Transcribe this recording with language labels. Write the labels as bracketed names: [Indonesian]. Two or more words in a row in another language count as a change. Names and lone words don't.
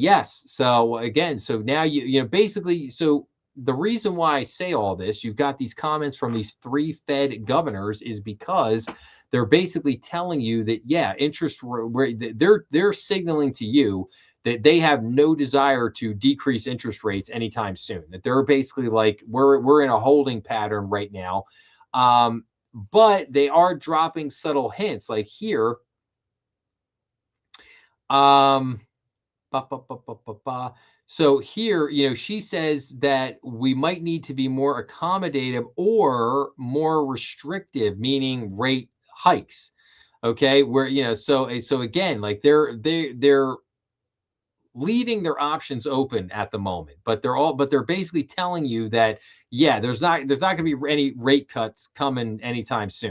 [English] So again, so now basically, so the reason why I say all this, you've got these comments from these 3 Fed governors, is because they're basically telling you that, yeah, they're signaling to you that they have no desire to decrease interest rates anytime soon. That they're basically like, we're in a holding pattern right now. But they are dropping subtle hints, like here. Um, ba, ba, ba, ba, ba, ba. So here, she says that we might need to be more accommodative or more restrictive, meaning rate hikes. Okay, where so again, like they're leaving their options open at the moment, but they're basically telling you that, yeah, there's not going to be any rate cuts coming anytime soon.